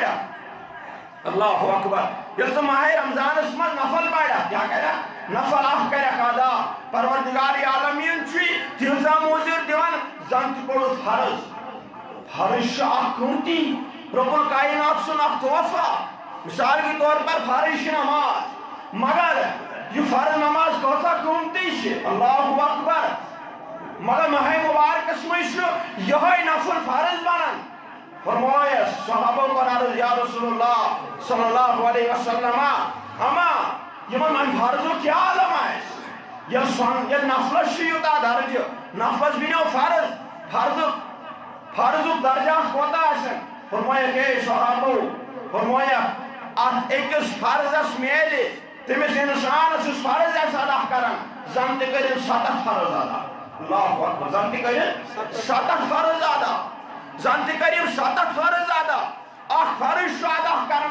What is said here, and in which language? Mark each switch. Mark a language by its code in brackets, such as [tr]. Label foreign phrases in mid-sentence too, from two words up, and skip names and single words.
[ks] پرکھ [ar] اللہ اکبر [ks] ییٚلہِ ژٕ ماہ رمضانس منٛز نفل پرکھ کیٛاہ کرکھ نفل اکھ کرکھ ادا پروردگار عالمیٖن چھُے تیٖژاہ موٚزوٗرۍ دِوان زن تہِ کوٚڑُتھ فرض فرض چھُ اکھ قۭمتی رۄب الکائنات سُنٛد اکھ تحفہ [ur] مثال کے طور پر [ks] فرض چھِ نماز مگر یہ فرض نماز کۭژاہ قۭمتی چھِ [ar] اللہ اکبر [ks] مگر ماہ مبارکس منٛز چھُ یِہوٚے نفل فرض بنان فرمایس صحابو کوٚر عرض [ar] یا رسول اللہ صلی اللہ علیہ وسلم [ks] اما یِمن وۄنۍ فرضُک کیٛاہ عالم آسہِ ییٚلہِ نفلس چھُ یوٗتاہ درجہٕ نفلس بنیو فرضُک درجات کوتاہ آسن فرمایکھ اے صحابو فرمایکھ اتھ أکِس فرضس میلہِ تٔمِس انسانس یُس فرض آسہِ ادا کران زن تہِ کٔرِن 7 فرض ادا [ar] اللہ اکبر [ks] زن تہِ کٔرِن 7 فرض ادا زن تہِ کٔرِن 7 فرض ادا اکھ فرض چھُ ادا کران